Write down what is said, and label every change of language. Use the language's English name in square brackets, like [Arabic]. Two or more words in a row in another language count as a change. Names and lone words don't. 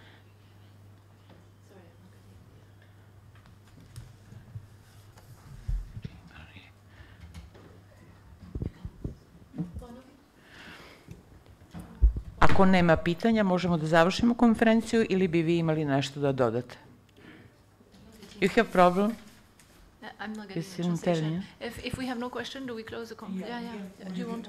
[Serbian] Ako nema pitanja, možemo da završimo konferenciju ili bi vi imali nešto da dodate? [English] You have problem? I'm not getting the translation. If we have no question, do we close the conference? Yeah. Do you want to?